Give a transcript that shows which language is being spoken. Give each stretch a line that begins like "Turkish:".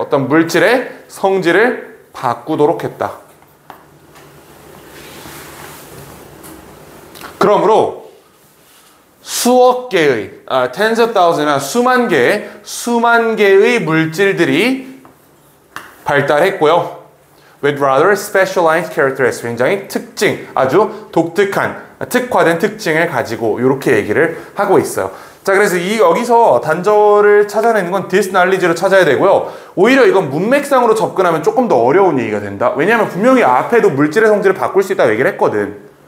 Korean: 어떤 물질의 성질을 바꾸도록 했다. 그러므로 수억 개의,
English: tens of thousands
Korean: 나 수만 개의 물질들이 발달했고요.
English: With rather specialized characteristics.
Korean: 굉장히 아주 독특한, 특화된 특징을 가지고 이렇게 얘기를 하고 있어요. 자, 그래서 여기서 단절을 찾아내는 건 디스널리지로 찾아야 되고요. 오히려 이건 문맥상으로 접근하면 조금 더 어려운 얘기가 된다. 왜냐하면 분명히 앞에도 물질의 성질을 바꿀 수 있다고 얘기를 했거든.